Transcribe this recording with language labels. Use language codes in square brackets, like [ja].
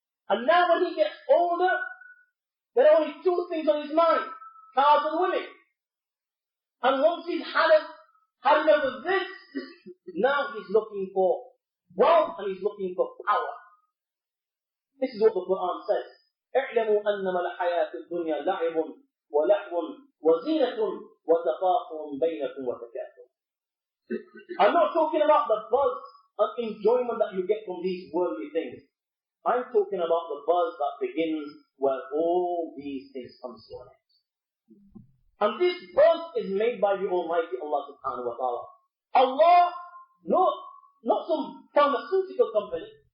[en] And now when he gets older, there are only 2 things on his mind: cars and women. And once he's had enough of this, now he's looking for wealth and he's looking for power. This is what the Quran says. [ar] اعلموا أنما الحياة الدنيا لعب ولهو وزينة وتفاخر بينكم وتكاثر. [en] I'm not talking about the buzz and enjoyment that you get from these worldly things. I'm talking about the buzz that begins where all these things come to an end. And this buzz is made by the Almighty Allah subhanahu wa ta'ala. Allah, not some pharmaceutical company.